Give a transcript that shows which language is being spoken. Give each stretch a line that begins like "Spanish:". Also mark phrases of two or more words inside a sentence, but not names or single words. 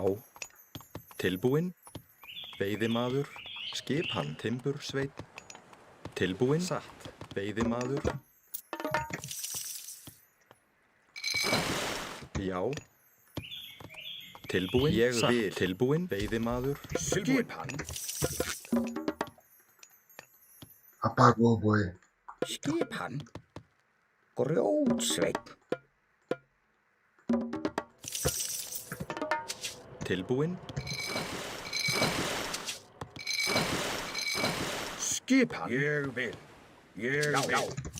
Icelandic: Tilbúinn. Veiðimaður. Skipan, timbursveinn. Tilbúinn. Satt. Veiðimaður. Já. Tilbúinn. Ég vil. Tilbúinn. Veiðimaður. Skipan.
Portuguese: Apagou o boi.
Icelandic: Skipan. Grjótsveinn. Tilbúinn. Skipan. Ég vil. Ég vil.